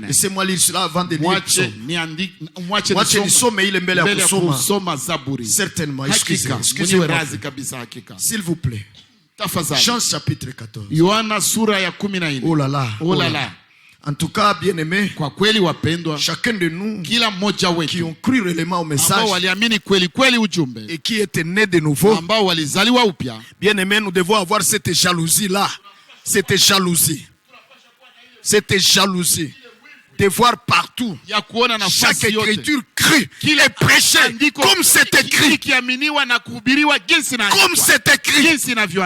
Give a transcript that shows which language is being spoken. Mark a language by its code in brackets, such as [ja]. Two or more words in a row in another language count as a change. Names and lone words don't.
[fr] Laissez-moi lire cela avant de lire [sw] Mwache nisome ile mbele ya kusoma Zaburi. [fr] Certainement, excusez-moi. S'il vous plaît. Jean chapitre 14. [sw] Yohana sura ya 14. [fr] Oh là là. Oh là là. En tout cas, bien-aimés, [sw] kwa kweli wapendwa, [fr] chacun de nous [sw] kila mmoja wetu [fr] qui ont cru réellement au message [sw] waliamini kweli kweli ujumbe [fr] et qui étaient nés de nouveau, [sw] ambao walizaliwa upya, [fr] bien-aimés, nous devons avoir cette jalousie là. Cette jalousie. Cette jalousie de voir partout chaque écriture crue est prêchée comme c'est écrit. Comme c'est écrit.